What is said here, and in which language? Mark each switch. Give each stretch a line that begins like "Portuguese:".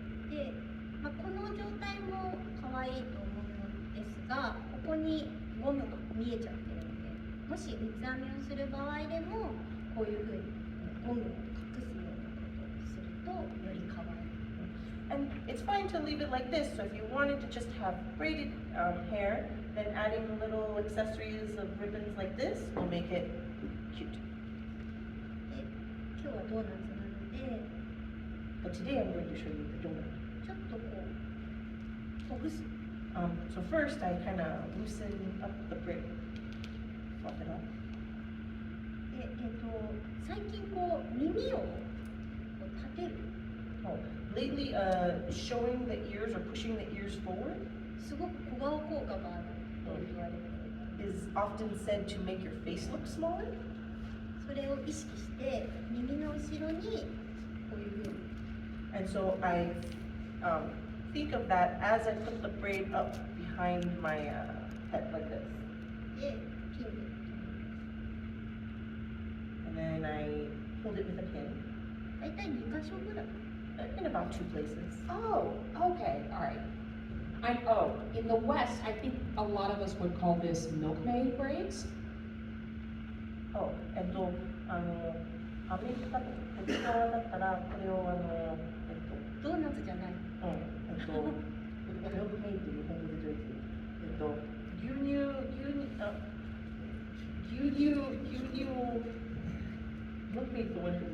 Japanese: で、まあ、この状態も可愛いと思うのですが、ここにゴムが見えちゃってるので、もし三つ編みをする場合でもこういうふうにゴムを隠すようなことをするとより可愛い。
English: And it's fine to leave it like this, so if you wanted to just have braided hair, then adding little accessories of ribbons like this will make it cute.
Japanese: で、今日はドーナツなので、
English: But today I'm going to show you the donut.
Japanese: ちょっとこうほぐす。
English: So first I kind of loosen up the braid. Fluff it up.
Japanese: で、最近こう耳をこう立てる。
English: Oh, lately, showing the ears or pushing the ears forward
Japanese: すごく小顔効果があると言われている。
English: is often said to make your face look smaller.
Japanese: それを意識して耳の後ろにこういうふうに
English: And so I think of that as I put the braid up behind my head like this.
Japanese: でピンで
English: And then I hold it with a pin
Japanese: 大体2箇所ぐらい。
English: in about 2 places. Oh, okay, all right. In the West, I think a lot of us would call this milkmaid braids.
Japanese: アメリカとかこっち側だったら、これをドーナツじゃない。ミルクメイド日本語でどうやって牛乳をミルクメイドは